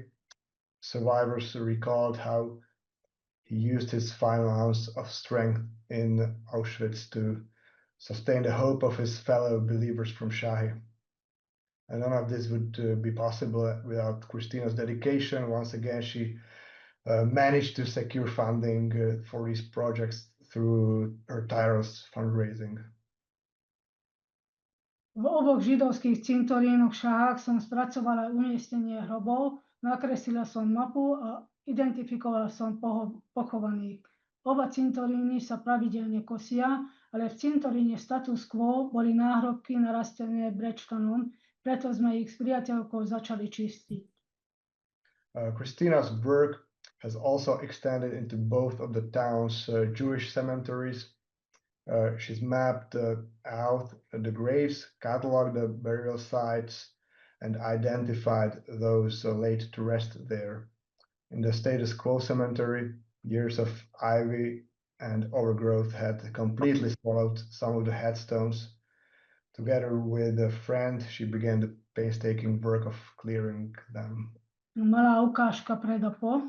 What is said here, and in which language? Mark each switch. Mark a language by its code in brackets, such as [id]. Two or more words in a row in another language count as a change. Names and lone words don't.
[en] Survivors recalled how he used his final ounce of strength in Auschwitz to sustain the hope of his fellow believers from Shahy. And none of this would be possible without Christina's dedication. Once again, she managed to secure funding for these projects through her tireless fundraising. [sk] V oboch židovských cintorínoch v Šahách som spracovala umiestnenie hrobov, nakreslila som mapu a identifikovala som pochovaných. Oba cintoríny sa pravidelne kosia, ale v cintoríne status quo boli náhrobky narastené brečtanom, preto sme ich s priateľkou začali čistiť. [en] Christina's work has also extended into both of the town's Jewish cemeteries. She's mapped out the graves, cataloged the burial sites, and identified those laid to rest there. In the status quo cemetery, years of ivy and overgrowth had completely swallowed some of the headstones. Together with a friend, she began the painstaking work of clearing them. [sk] Malá ukážka pred a po.